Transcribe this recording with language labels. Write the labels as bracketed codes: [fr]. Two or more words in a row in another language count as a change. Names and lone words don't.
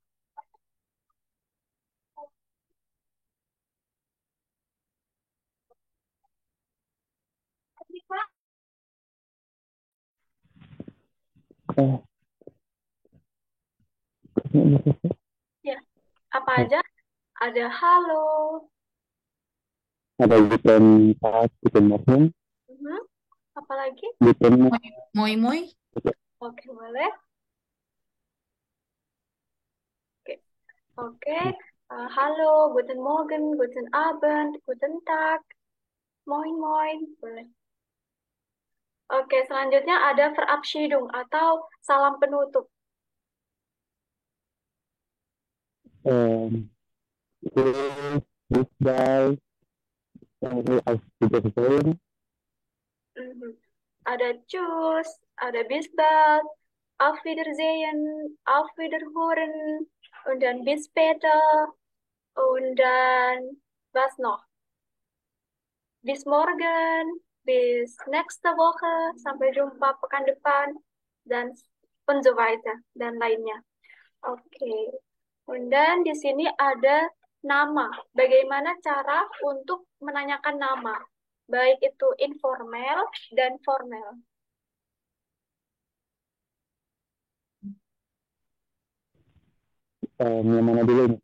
[id] Eh, Ya, apa aja? Ada halo. ada [de] guten Tag, guten Morgen, [id] Mhm. Apalagi? [de] guten Moi moi. [id] Oke, boleh. Oke, oke. Halo, [de] guten Morgen, guten Abend, guten Tag, moin moin. [id] Boleh. Oke, selanjutnya ada Verabschiedung atau salam penutup. [de] Ähm, Tschüss, bis bald, auf Wiedersehen. Mhm. Ada Tschüss, ada bis bald, auf Wiedersehen, auf Wiederhören, und dann bis später, und dann was noch? Bis morgen, bis nächste Woche, [id] sampai jumpa pekan depan, dan [de] und so weiter, [id] dan lainnya. Oke. Und dan di sini ada nama. Bagaimana cara untuk menanyakan nama? Baik itu informal dan formal. Yang mana dulu nih?